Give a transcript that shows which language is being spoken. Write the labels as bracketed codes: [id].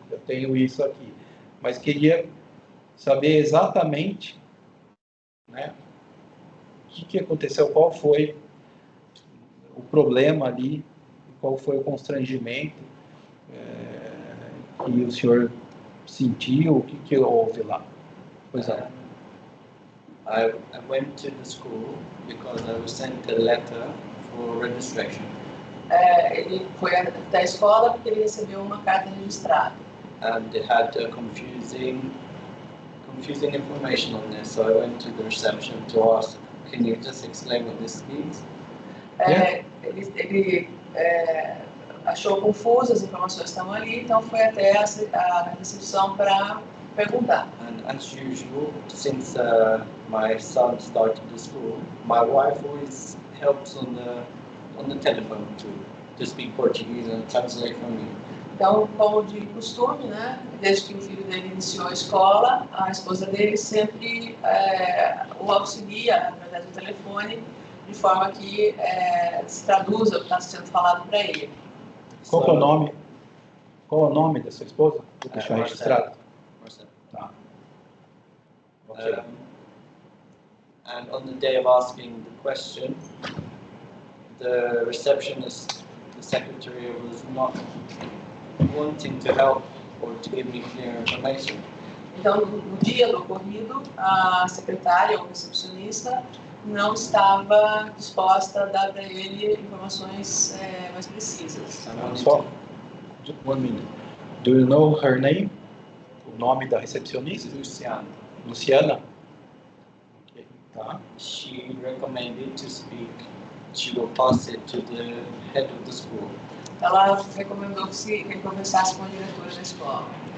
[pt] Eu tenho isso aqui. Mas queria saber exatamente, né, o que aconteceu, qual foi o problema ali, qual foi o constrangimento que o senhor sentiu, o que houve lá. Pois é. [en] I went to the school because I was sent a letter for registration. [pt] Ele foi até a escola porque ele recebeu uma carta registrada. [en] And they had confusing information on this, so I went to the reception to ask, can you just explain what this means? [pt] Ele achou confuso, as informações estavam ali, então foi até a recepção para perguntar. [en] And as usual, since my son started the school, my wife always helps on the telephone to speak Portuguese and translate for me. [pt] Então, como de costume, né, desde que o filho dele iniciou a escola, a esposa dele sempre o auxilia através do telefone, de forma que se traduza o que está sendo falado para ele. Qual é o nome? Qual é o nome da sua esposa? Vou deixar registrado. Tá. Okay. [en] And on the day of asking the question, the receptionist, the secretary, was not wanting to help or to give me clear information. [pt] Então, no dia do ocorrido, a secretária ou recepcionista não estava disposta a dar para ele informações mais precisas. Só, [en] one minute. Do you know her name? [pt] O nome da recepcionista? Luciana. Luciana? Okay. Tá. [en] She recommended to speak. She will pass it to the head of the school. [pt] Ela recomendou que ele conversasse com a diretora da escola.